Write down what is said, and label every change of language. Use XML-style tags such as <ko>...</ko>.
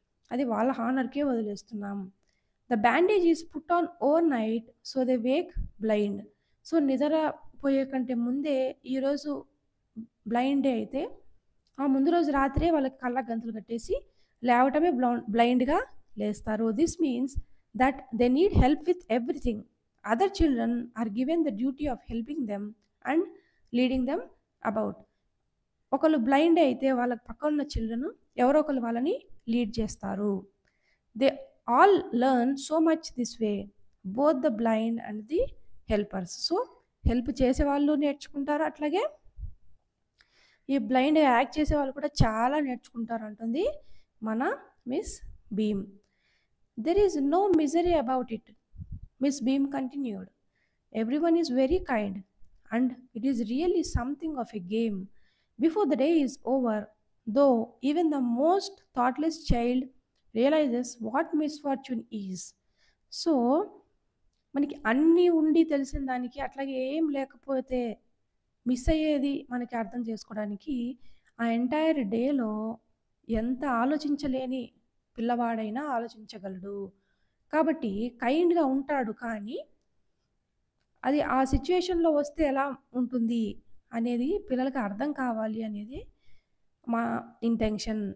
<te>అది వాళ్ళ హానర్కే వదిలేస్తున్నాం.</te> <en>The bandage is put on overnight so they wake blind.</en> <te>So నిద్రపోయే కంటే ముందే ఈరోజు బ్లైండ్ డే అయితే ఆ ముందు రోజు రాత్రే వాళ్ళకి కళ్ళకు గంతలు కట్టేసి లేవటమే బ్లైండ్గా లేస్తారు.</te> <en>This means that they need help with everything. Other children are given the duty of helping them and leading them about.</en> <te>ఒకళ్ళు బ్లైండ్ అయితే వాళ్ళ పక్కన ఉన్న చిల్డ్రన్ ఎవరో ఒకరు వాళ్ళని లీడ్ చేస్తారు.</te> <en>They all learn so much this way, both the blind and the helpers.</en> <te>So help చేసే వాళ్ళు నేర్చుకుంటారు, అట్లాగే ఈ బ్లైండ్ యాక్ట్ చేసే వాళ్ళు కూడా చాలా నేర్చుకుంటారు అంటుంది మన miss beam.</te> <en>There is no misery about it, Miss Beam continued. Everyone is very kind and it is really something of a game before the day is over, though even the most thoughtless child realizes what misfortune is.</en> <te>So మనకి అన్నీ ఉండి తెలిసిన దానికి అట్లాగే ఏం లేకపోతే miss అయ్యేది మనకి అర్థం చేసుకోవడానికి ఆ ఎంటైర్ డేలో ఎంత ఆలోచించలేని పిల్లవాడైనా ఆలోచించగలడు. కాబట్టి కైండ్గా ఉంటాడు, కానీ అది ఆ సిచ్యువేషన్లో వస్తే ఎలా ఉంటుంది అనేది పిల్లలకి అర్థం కావాలి అనేది మా ఇంటెన్షన్.</te>